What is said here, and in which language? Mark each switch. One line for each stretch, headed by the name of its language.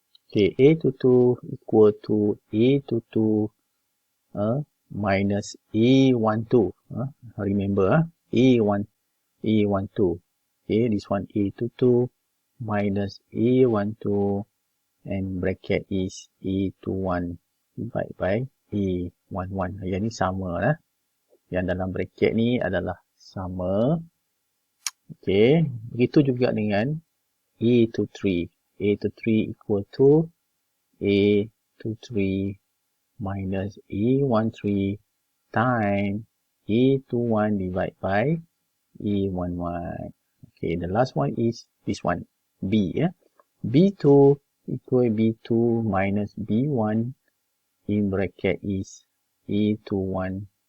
English: Okay, A22 equal to A22 minus A12. Remember, A12. Okay, this one A22 minus A12, and bracket is A21 divided by A11.
Malay: Yang ni sama lah. Yang dalam bracket ni adalah sama. Okay, begitu juga dengan A23.
English: A23 equal to A23 minus A13 time A21 divided by A11. Okay, the last one is this one, B. B2 equal B2 minus B1, in bracket is A21.